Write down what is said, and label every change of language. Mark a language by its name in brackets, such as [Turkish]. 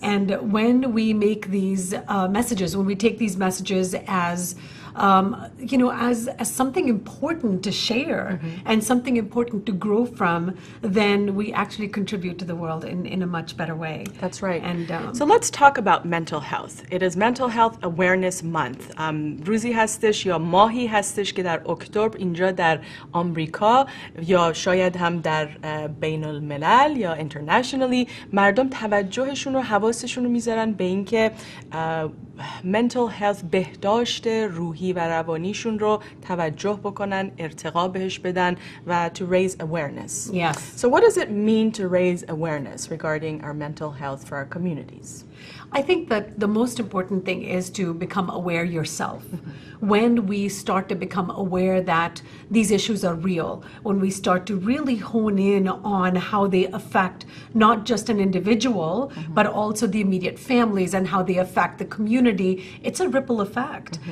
[English] And when we make these messages, when we take these messages as you know, as something important to share and something important to grow from, then we actually contribute to the world in a much better way. That's right. And so let's talk about mental health. It is Mental Health Awareness Month. [Persian] روزی هستش یا ماهی هستش که در اکتبر اینجا در آمریکا یا شاید هم در بین الملل یا internationally مردم توجهشون و حواسشون رو میذارن به اینکه mental health بهداشت روحی و روانیشون رو توجه بکنن، ارتقا بهش بدن و [English] to raise awareness. Yes. So what does it mean to raise awareness regarding our mental health for our communities? I think that the most important thing is to become aware yourself. When we start to become aware that these issues are real, when we start to really hone in on how they affect not just an individual, but also the immediate families and how they affect the community, it's a ripple effect.